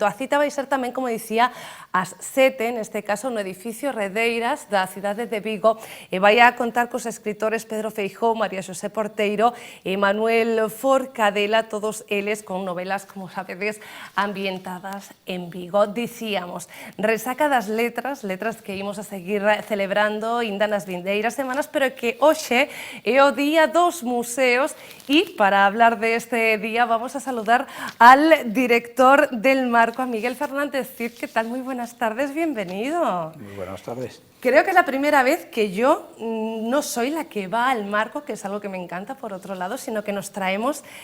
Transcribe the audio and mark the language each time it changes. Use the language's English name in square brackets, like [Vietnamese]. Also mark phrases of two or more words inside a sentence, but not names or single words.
[Galician] A cita vai ser tamén, como dicía, ás 7, neste caso no edificio Redeiras da cidade de Vigo, e vai a contar cos escritores Pedro Feijóo, María Xosé Porteiro e Manuel Forcadela, todos eles con novelas, como sabedes, ambientadas en Vigo. Dicíamos, resaca das letras, letras que imos a seguir celebrando inda nas vindeiras semanas, pero que hoxe é o Día dos Museos e [Spanish] para hablar de este día vamos a saludar al director del Marco, a Miguel Fernández Cid. ¿Qué tal? Muy buenas tardes, bienvenido. Muy buenas tardes. Creo que es la primera vez que yo no soy la que va al Marco, que es algo que me encanta por otro lado, sino que nos traemos